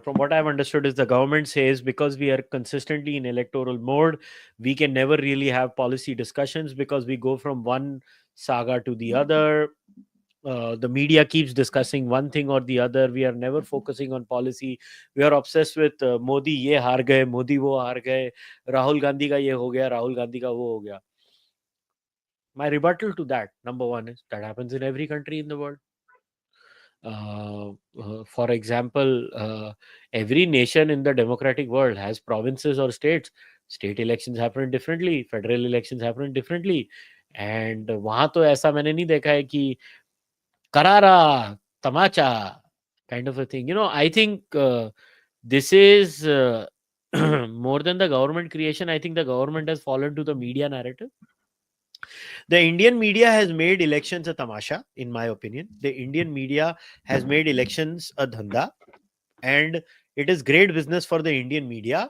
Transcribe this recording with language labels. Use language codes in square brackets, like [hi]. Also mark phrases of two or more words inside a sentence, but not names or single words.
[en] From what I've understood, is the government says because we are consistently in electoral mode, we can never really have policy discussions because we go from one saga to the other. The media keeps discussing one thing or the other. We are never focusing on policy. We are obsessed with [hi] मोदी ये हार गए, मोदी वो हार गए, राहुल गांधी का ये हो गया, राहुल गांधी का वो हो गया. [en] My rebuttal to that, number one, is that happens in every country in the world. For example, every nation in the democratic world has provinces or states. State elections happen differently, federal elections happen differently. And [hi] वहां तो ऐसा मैंने नहीं देखा है कि करारा तमाचा [en] kind of a thing. I think this is more than the government creation. I think the government has fallen to the media narrative. The Indian media has made elections a tamasha, in my opinion. The Indian media has made elections a dhanda, and it is great business for the Indian media.